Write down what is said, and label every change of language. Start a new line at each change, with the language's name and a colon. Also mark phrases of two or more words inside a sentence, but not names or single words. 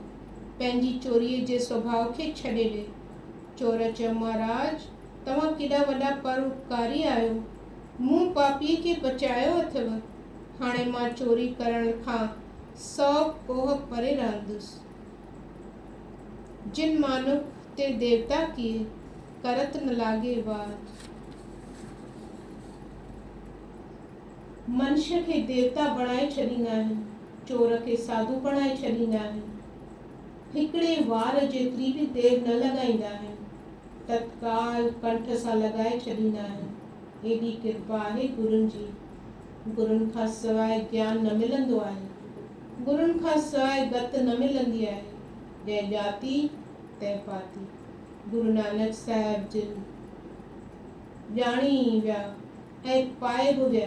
Sindhi: पंहिंजी चोरीअ जे स्वभाव खे छॾे ॾे। चोर चयो, महाराज, तव्हां केॾा वॾा परोपकारी आहियो। मूं पापीअ खे बचायो अथव। हाणे मां चोरी करण खां 100 कोह परे रहंदुसि।
Hindi: जिन मानुख ते देवता किए, करत न लागे वार।
Sindhi: मनुष्य खे देवता बणाए छॾींदा आहिनि, चोर खे साधू बणाए छॾींदा आहिनि। हिकिड़े वार जेतिरी बि देर न लॻाईंदा आहिनि, तत्काल कंठ सां लॻाए छॾींदा आहिनि। एॾी कृपा आहे गुरुनि जी। गुरुनि खां सवाइ ज्ञान न मिलंदो आहे। गुरुनि खां सवाइ गत न मिलंदी आहे। जंहिं ॼाती तंहिं पाती। गुरु नानक साहिब जिन ॼाणी विया ऐं पाए बि विया।